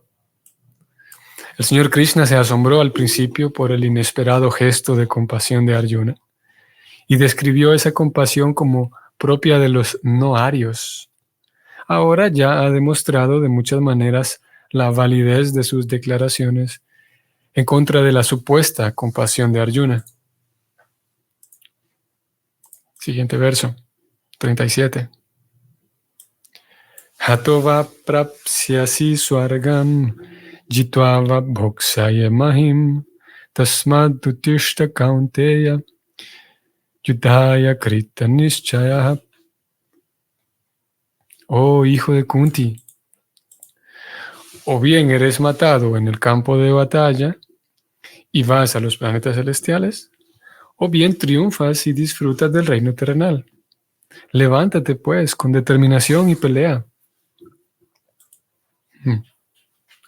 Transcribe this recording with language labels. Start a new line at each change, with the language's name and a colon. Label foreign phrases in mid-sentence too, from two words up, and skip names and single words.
Spanish: El señor Krishna se asombró al principio por el inesperado gesto de compasión de Arjuna y describió esa compasión como propia de los no arios. Ahora ya ha demostrado de muchas maneras la validez de sus declaraciones en contra de la supuesta compasión de Arjuna. Siguiente verso, 37.
Sanskrit: Hatova prapsyasi swargam jitva bhoksaya mahim tasmad utishta kaunteya yudhaya krita nischaya.
Spanish: Oh hijo de Kunti, o bien eres matado en el campo de batalla y vas a los planetas celestiales, o bien triunfas y disfrutas del reino terrenal. Levántate pues con determinación y pelea.